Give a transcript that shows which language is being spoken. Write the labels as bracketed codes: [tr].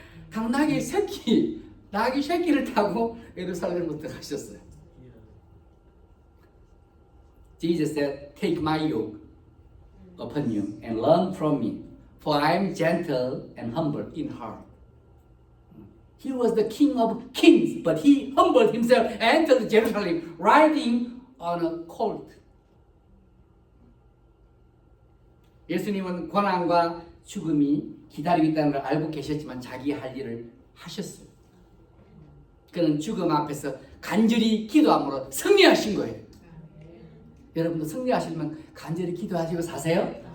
[ko] 당나귀 새끼, 나귀 새끼를 타고 예루살렘으로 들어가셨어요. [en] Jesus said, "Take my yoke upon you and learn from me, for I am gentle and humble in heart." He was the King of kings, but he humbled himself and entered Jerusalem riding on a colt. [ko] 예수님은 고난과 죽음이 기다리고 있다는 걸 알고 계셨지만 자기 할 일을 하셨어요. 그는 죽음 앞에서 간절히 기도함으로 승리하신 거예요. 여러분도 승리하시려면 간절히 기도하시고 사세요.